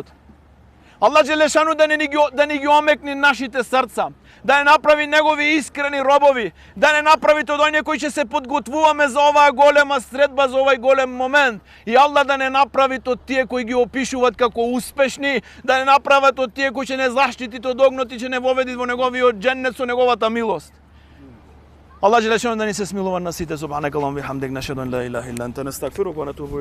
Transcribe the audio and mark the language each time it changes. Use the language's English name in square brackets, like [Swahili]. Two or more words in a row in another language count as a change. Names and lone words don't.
[Macedonian] Аллах Джелешану да ни ги омекни нашите срца, да не направи негови искрени робови, да не направи од оние кои ќе се подготвуваме за оваа голема средба, за овај голем момент. И Аллах да не направи од тие кои ги опишуваат како успешни, да не направат од тие кои ќе не заштитит од огнот и ќе не воведит во неговиот џеннет со неговата милост. Аллах Джелешану да ни се смилува на сите. [Arabic] سبحانك اللهم وبحمدك نشهد أن لا إله إلا أنت نستغفرك ونتوب